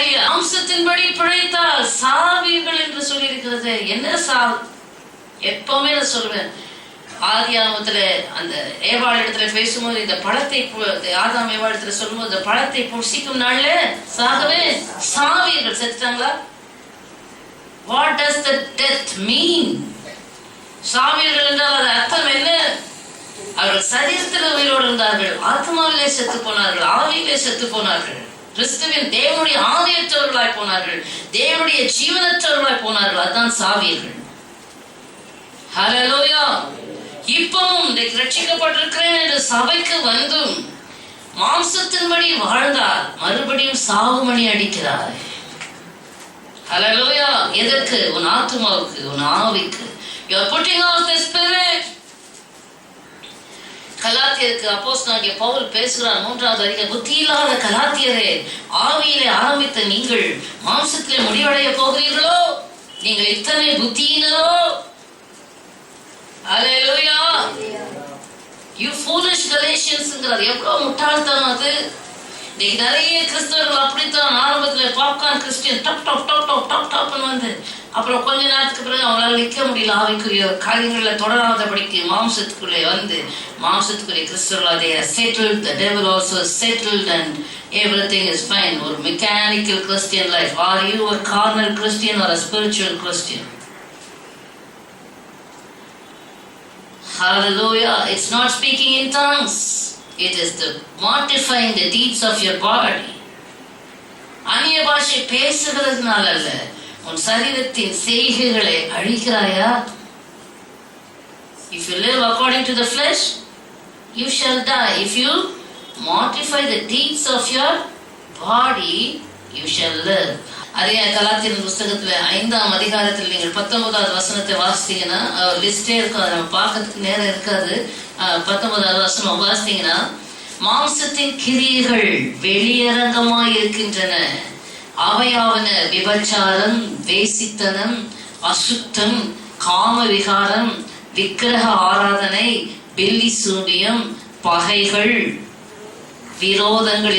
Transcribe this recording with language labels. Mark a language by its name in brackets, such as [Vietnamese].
[Tamil] அம்சத்தின்படி பிழைத்தால் சாவீர்கள் என்று சொல்லி இருக்கிறது. என்ன சாவு? எப்பவுமே நான் சொல்லுவேன், ஆதியாகமத்துல அந்த ஏவாள் இடத்துல பேசும்போது இந்த பழத்தை, ஆதாம் ஏவாள் இடத்துல சொல்லும்போது இந்த பழத்தை புசிக்கும் நாள்ல சாகவே சாவீர்கள். செத்துட்டாங்களா? [English] What does the death mean? [Tamil] சாவீர்கள் என்றால் அது அர்த்தம் என்ன? அவர்கள் சரீரத்தில் உயிரோடு இருந்தார்கள், ஆத்மாவிலே செத்து போனார்கள், ஆவியிலே செத்து போனார்கள், கிறிஸ்துவின் தேவனுடைய ஆவியற்றவர்களாய் போனார்கள், தேவனுடைய ஜீவனற்றவர்களாய் போனார்கள். அதுதான் சாவீர்கள். ஹல்லேலூயா. இப்பவும் ரட்சிக்கப்பட்டிருக்கிறேன் என்று சபைக்கு வந்தும் மாம்சத்தின்படி வாழ்ந்தார், மறுபடியும் சாவுமணி அடிக்கிறார். ஹல்லேலூயா. எதற்கு? உன் ஆத்மாவுக்கு, உன் ஆவிக்கு. [English] You are putting off the spirit. [Tamil] கலாத்தியருக்கு அப்போஸ்தலனாகிய பவுல் பேசுகிறார் 3வது அதிகாரம், புத்தி இல்லாத கலாத்தியரே, ஆவியிலே ஆரம்பித்த நீங்கள் மாம்சத்திலே முடிவடைய போகிறீர்களோ? நீங்கள் இத்தனை புத்தியினரோ? [English] Hallelujah. You foolish Galatians. [Tamil] எவ்வளவு முட்டாள்தனம் அது. இன்னைக்கு நிறைய கிறிஸ்தவர்கள் அப்படித்தான். ஆரம்பத்துல popcorn Christian dub top top top top டாப்னு வந்து அப்புறம் கொஞ்ச நேரத்துக்கு பிறகு அவங்களால நிற்க முடியல, ஆவிக்குரிய காரியங்களை தொடராதபடிக்கு மாம்சத்துக்குள்ளே வந்து மாம்சத்துக்குரிய கிறிஸ்தவர்கள் [English] they are settled, the devil also settled and everything is fine. ஒரு mechanical Christian life. Are you a carnal Christian or a spiritual Christian? Hallelujah. It's not speaking in tongues. It is the mortifying the deeds of your body. [Tamil] அந்நிய பாஷை பேசுகிறதுனால அல்ல, உன் சரீரத்தின் செய்கைகளை அழிக்கிறாயா? [English] If you live according to the flesh, you shall die. If you mortify the deeds of your body, you shall live. [Tamil] அதே கலாத்தியர் புஸ்தகத்துல 5ஆம் அதிகாரத்தில் நீங்கள் 19வது வசனத்தை வாசித்தீங்கன்னா லிஸ்டே இருக்கும், அதை நம்ம பார்க்கறதுக்கு நேரம் இருக்காது. 19வது வசனம் வாசித்தீங்கன்னா, மாம்சத்தின் கிரியைகள் வெளியரங்கமாய் இருக்கின்றன. அவையாவன விபச்சாரம், வேசித்தனம், அசுத்தம், காம விகாரம், விக்கிரக ஆராதனை, பில்லி சூனியம், பகைகள், விரோதங்கள்.